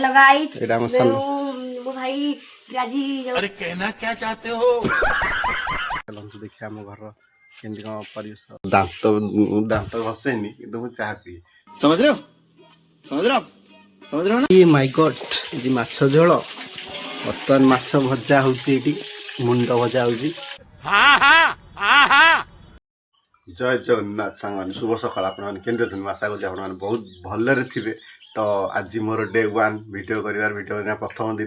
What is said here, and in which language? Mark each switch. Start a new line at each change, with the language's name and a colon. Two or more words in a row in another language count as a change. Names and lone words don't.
English: hello guys,
Hindi: वो भाई राजी। अरे कहना क्या चाहते हो?
Odia: चलନ୍ତୁ ଦେଖିବା ଆମ ଘର କେମିତି କ'ଣ ପରିବେଶ। ଦାନ୍ତ ଦାନ୍ତ ଘଷେନି କିନ୍ତୁ ମୁଁ ଚାହା ପିଏ।
Hindi: समझ रहे हो? समझ रहे हो आप? समझ रहे हो ना?
Odia: ଏ
English: my god,
Odia: ଏଠି ମାଛ ଝୋଳ, ବର୍ତ୍ତମାନ ମାଛ ଭଜା ହଉଛି, ଏଠି ମୁଣ୍ଡ ଭଜା ହଉଛି। ଜୟ ଜଗନ୍ନାଥ ସାଙ୍ଗମାନେ, ଶୁଭ ସକାଳ। ଆପଣମାନେ କେମିତି ଅଛନ୍ତି? ଆଶା କରୁଛି ଆପଣମାନେ ବହୁତ ଭଲରେ ଥିବେ। ତ ଆଜି ମୋର ଡେ 1 ଭିଡ଼ିଓ କରିବା ପ୍ରଥମ ଦିନ।